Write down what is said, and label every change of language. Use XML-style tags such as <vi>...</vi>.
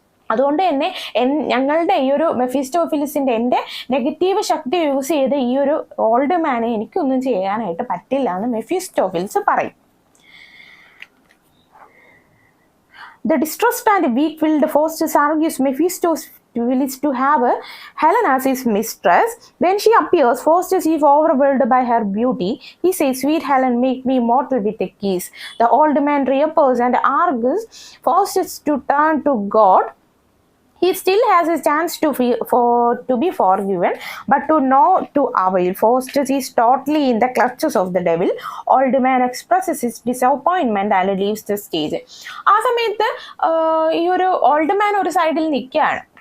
<ml>അതുകൊണ്ട് തന്നെ ഞങ്ങളുടെ ഈ ഒരു മെഫിസ്റ്റോഫിലിസിന്റെ എൻ്റെ നെഗറ്റീവ് ശക്തി യൂസ് ചെയ്ത് ഈ ഒരു ഓൾഡ് മാനെ എനിക്കൊന്നും ചെയ്യാനായിട്ട് പറ്റില്ല എന്ന് മെഫിസ്റ്റോഫിലിസ് പറയും.</ml> <en>The distressed and weak-willed Faustus argues Mephistopheles to have Helen as his mistress. When she appears, Faustus is overwhelmed by her beauty. He says, "Sweet Helen, make me mortal with a kiss." The old man reappears and argues Faustus to turn to God. He still has a chance to be forgiven, but to no to avail. Faustus is totally in the clutches of the devil. Old man expresses his disappointment and leaves the stage.</en> <ml>ആ സമയത്ത് ഈ ഒരു old man ഒരു സൈഡിൽ നിൽക്കുകയാണ്.</ml>